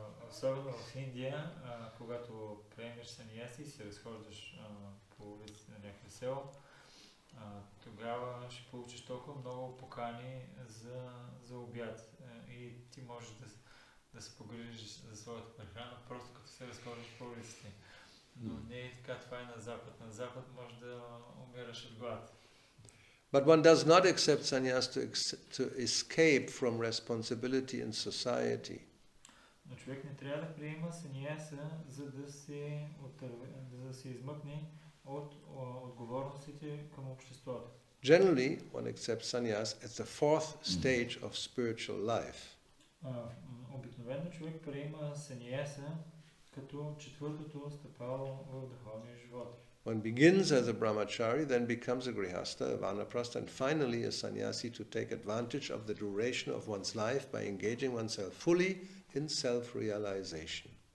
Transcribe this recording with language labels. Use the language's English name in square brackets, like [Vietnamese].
[Bulgarian] Особено в Индия, когато приемеш саньяси и се разхождаш по улиците на някакво село, тогава ще получиш толкова много покани за обяд. И ти можеш да се погрижиш за своята прехрана, просто като се разхождаш по улиците. Но не е така, това е на Запад. На Запад може да умираш от глад. [English] But one does not accept sannyas to escape from responsibility in society. [Bulgarian] Но човек не трябва да приема саньяса, за да се измъкне от отговорностите към обществото. [English] Generally, one accepts sannyas as the fourth stage of spiritual life. [Bulgarian] Обикновено човек приема саньяса като четвъртото стъпало в духовния живот. [English] One begins as a brahmachari, then becomes a grihastha, a vanaprastha, and finally a sannyasi to take advantage of the duration of one's life by engaging oneself fully in self-realization.